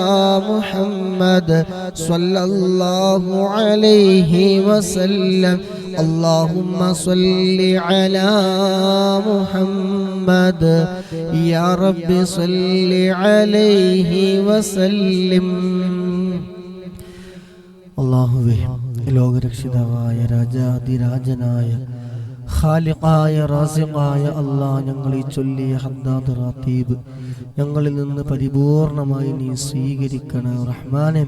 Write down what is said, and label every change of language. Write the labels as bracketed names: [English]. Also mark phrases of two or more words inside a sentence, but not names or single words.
[Arabic] محمد صلى الله عليه وسلم اللهم صل على محمد يا رب صل عليه وسلم [Malayalam] അല്ലാഹുവേ ലോകരക്ഷിതാവായ രാജാതിരാജനായ ഖാലിഖായ റാസിഖായ അല്ലാഹ് ഞങ്ങൾ ഈ ചൊല്ലിയ ഹദ്ദാദ് റാത്തീബ് ഞങ്ങളിൽ നിന്ന് പരിപൂർണമായി നീ സ്വീകരിക്കണം റഹ്മാനെ.